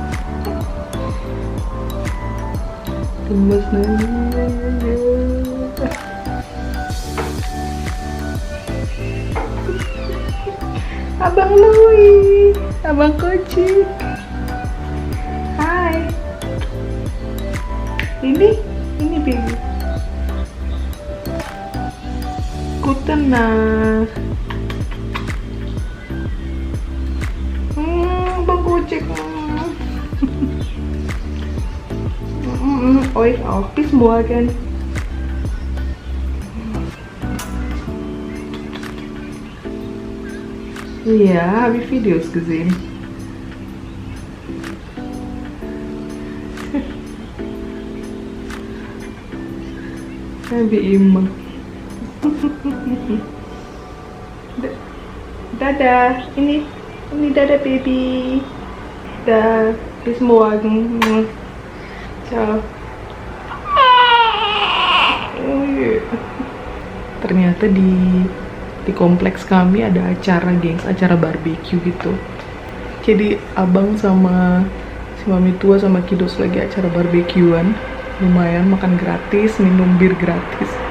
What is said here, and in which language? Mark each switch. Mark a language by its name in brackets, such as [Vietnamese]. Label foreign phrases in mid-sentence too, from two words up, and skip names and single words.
[Indonesian] Gemes nanya. Abang Louis, Abang Kocik. Hai. Ini baby. [German] Guten Nacht. [Indonesian] Bang Kocik. [German] Euch auch. Bis morgen. Ja, habe ich Videos gesehen. Wie immer. [Indonesian] Dadah, ini dadah baby. [German] Dah, bis morgen. Ciao. [Indonesian] Oh, iya. Ternyata di kompleks kami ada acara, gengs, acara barbecue gitu. Jadi abang sama si mami tua sama kiddos lagi acara barbekyuan. Lumayan, makan gratis, minum bir gratis.